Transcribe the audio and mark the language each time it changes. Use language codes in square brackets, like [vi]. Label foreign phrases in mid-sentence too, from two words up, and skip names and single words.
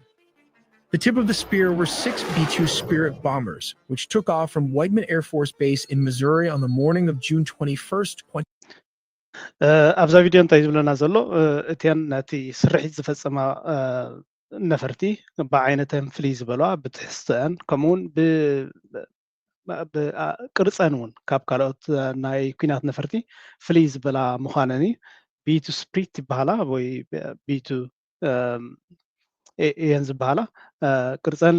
[en] The tip of the spear were 6 B-2 Spirit bombers, which took off from Whiteman Air Force Base in Missouri on the morning of June 21st, 20... [ti] ኣብዛ ቪድዮ እንታይ ዝብለና ዘሎ እተን ነቲ ስርሒት ዝፈፀማ ነፈርቲ ብዓይነተን ፍልይ ዝበልዋ ብትሕዝቶአን ከምኡውን ቅርፀን እውን ካብ ካልኦት ናይ ኩናት ነፈርቲ ፍልይ ዝበላ ምዃነን እዩ ቢቱ ስፕሪት ይበሃላ ወይ ቢቱ እየን ዝበሃላ ቅርፀን